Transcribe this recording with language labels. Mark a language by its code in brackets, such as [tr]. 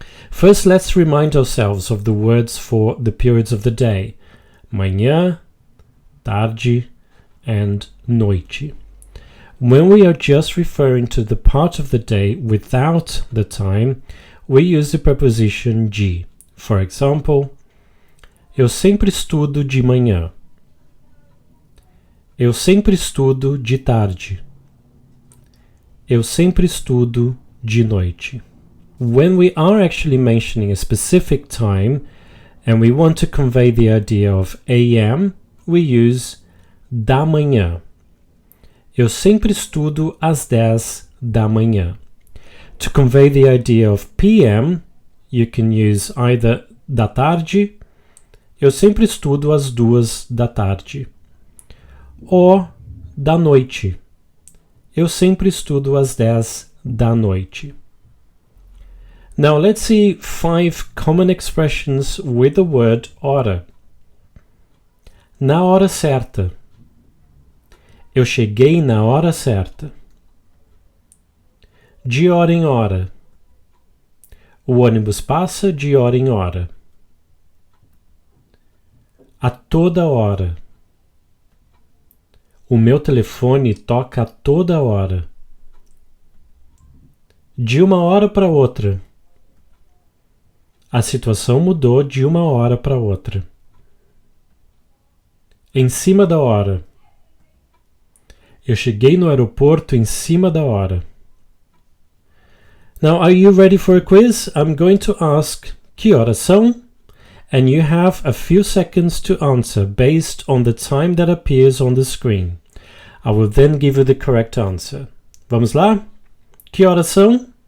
[en] First, let's remind ourselves of the words for the periods of the day: manhã, tarde, and noite. When we are just referring to the part of the day without the time, we use the preposition de. For example, [pt] eu sempre estudo de manhã. Eu sempre estudo de tarde. Eu sempre estudo de noite. [en] When we are actually mentioning a specific time and we want to convey the idea of AM, we use da manhã. [pt] Eu sempre estudo às 10 da manhã. [en] To convey the idea of PM, you can use either [pt] da tarde, eu sempre estudo às 2 da tarde, ou da noite, eu sempre estudo às 10 da noite. [en] Now let's see 5 common expressions with the word hora. [pt] Na hora certa. Eu cheguei na hora certa. De hora em hora. O ônibus passa de hora em hora. A toda hora. O meu telefone toca a toda hora. De uma hora para outra. A situação mudou de uma hora para outra. Em cima da hora. Eu cheguei no aeroporto em cima da hora. [en] Now, are you ready for a quiz? I'm going to ask [pt] que horas são? [en] And you have a few seconds to answer based on the time that appears on the screen. I will then give you the correct answer. [pt] Vamos lá? Que horas são?